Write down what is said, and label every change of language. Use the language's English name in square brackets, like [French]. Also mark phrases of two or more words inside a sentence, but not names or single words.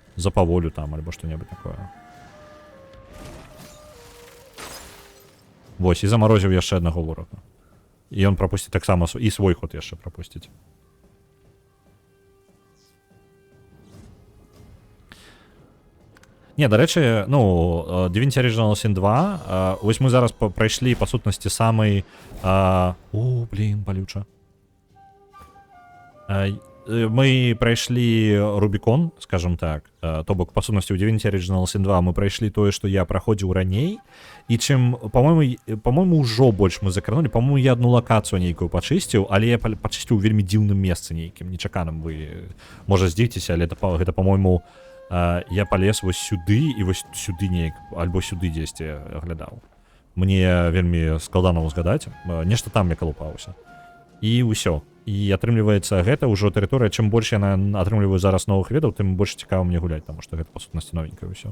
[Belarusian] Запаволю там, альбо што-небудзь такое. Вось, і замарозіў яшчэ аднаго ворага. І ён прапусціць таксама, і свой ход яшчэ прапусціць. [Ukrainian] Не, до речі, ну, Divinity Original Sin 2, ось ми зараз пройшли, по сутності, самий... О, блін, болюче. Ми пройшли Рубікон, скажем так. [Belarusian] То бок, [Ukrainian] по сутності, [Belarusian] у Divinity Original Sin 2 ми пройшли тое, што я праходзіў раней. І чым, по-моему, ўжо больш мы закранули. По-моему, я одну лакацыю нейкую пачысціў, але я пачысціў у вельмі дзіўным месцы нейкім, нечаканым. Вы, можа, здзіцеся, але гэта, по-моему, я полез вось сюды і вось сюды неяк, альбо сюды дзесьці глядаў. Мне вельмі складана ўзгадаць. Нешта там я калупаўся. І ўсё. І атрымліваецца, гэта ўжо тэрыторыя, чым больш я атрымліваю зараз новых ведаў, тым больш цікава мне гуляць, таму што гэта, па сутнасці, новенькае ўсё.